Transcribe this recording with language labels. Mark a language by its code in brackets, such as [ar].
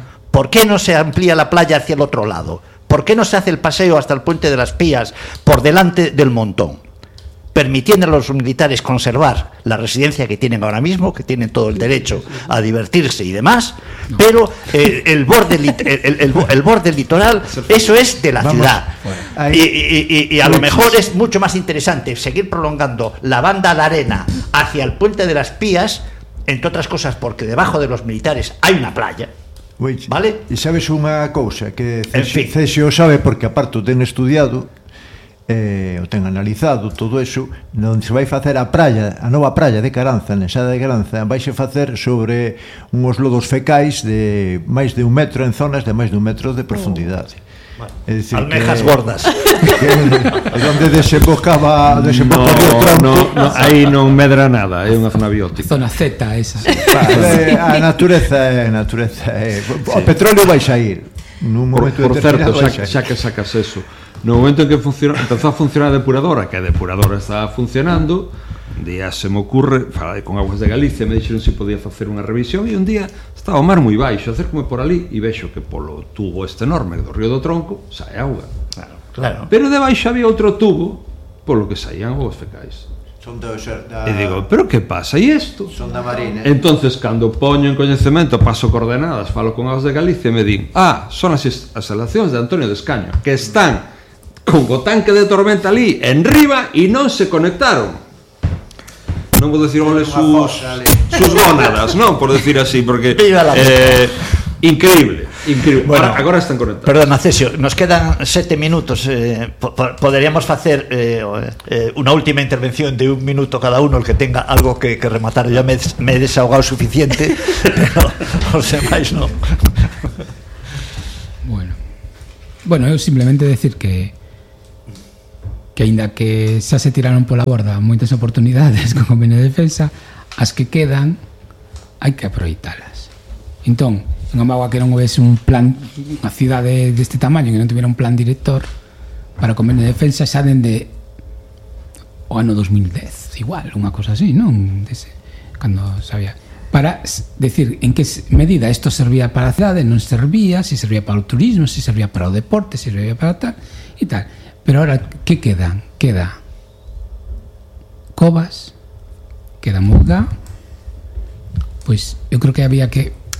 [es] ¿Por qué no se amplía la playa hacia el otro lado? ¿Por qué no se hace el paseo hasta el puente de las Pías por delante del Montón, permitiendo a los militares conservar la residencia que tienen ahora mismo, que tienen todo el derecho a divertirse y demás, pero el borde litoral, eso es de la ciudad. Y a lo mejor es mucho más interesante seguir prolongando la banda de arena hacia el puente de las Pías, entre otras cosas porque debajo de los militares hay una playa. ¿Vale? Y sabes una cosa, que Cesio sabe porque aparte te han estudiado, [gl] o ten analizado todo eso, onde se vai facer a nova praia de Caranza, na xada de Caranza, vaise facer sobre uns lodos fecais de máis de un metro, en zonas de máis de un metro de profundidade. [es] Es decir, almejas gordas. Donde desembocaba, [gl] no, no, no, aí non medra nada, é unha zona biótica. Zona Z esa. A natureza é natureza. O petróleo vai sair. Nun momento por certo, xa que sacas eso. No momento en que empezou a funcionar a depuradora, que a depuradora estaba funcionando, un día se me ocurre, falei con Aguas de Galicia, me dixeron se podía facer unha revisión, e un día estaba o mar moi baixo, acércome por ali e vexo que polo tubo este enorme do río do Tronco sae auga. Claro. Pero debaixo había outro tubo polo que saían os fecais. Son do exército. E digo, pero que pasa? E isto? Son da Marina. Entonces, cando poño en coñecemento, paso coordenadas, falo con as de Galicia e me din, ah, son as instalacións de Antonio de Escaño, que están con o tanque de tormenta ali, en riba, e non se conectaron. Non vou decir oles sus gónadas, non, por decir así, porque... [es] Viva la increíble, increíble. [gl] Bueno, agora están conectados. [es] Perdona, Cesio, nos quedan 7 minutos. [gl] Poderíamos facer unha última intervención de un minuto [es] cada uno, el que tenga algo que rematar. Ya me he desahogado suficiente, pero os demais non. [gl] Bueno. Bueno, eu simplemente decir que aínda que xa se tiraron pola borda moitas oportunidades con o convenio de defensa, as que quedan hai que aproveitalas. Entón, en Amagua, que non houvese un plan, unha cidade deste tamaño que non tuviera un plan director para o convenio de defensa xa dende o ano 2010, igual, unha cosa así, non? Dese, cando sabía. Para decir en que medida isto servía para a cidade, non servía, se servía para o turismo, se servía para o deporte, se servía para tal e tal. [es] Pero ahora, que quedan? Queda Covas, queda Murga, pues yo creo que había que...